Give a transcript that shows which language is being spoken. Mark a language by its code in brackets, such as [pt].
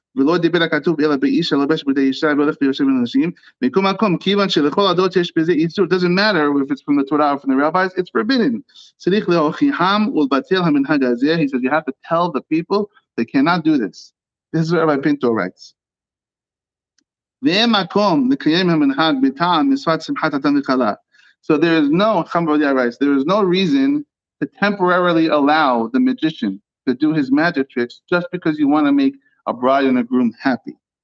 [he] ולא דיבר הכתוב אלא באיש הלבש בגדי אישה והולך ויושב בין אנשים. מכל מקום, כיוון שלכל הדעות יש בזה איסור, [en] it doesn't matter if it's from the Torah or from the rabbis, it's forbidden. [he] צריך להוכיחם ולבטל המנהג הזה. [en] He says you have to tell the people they cannot do this. This is what Rabbi Pinto writes. [he] ואין מקום לקיים המנהג בטעם מצוות שמחת חתן וכלה. [en] So there is no, Chambodya writes, there is no reason to temporarily allow the magician to do his magic tricks just because you want to make a bride and a groom happy.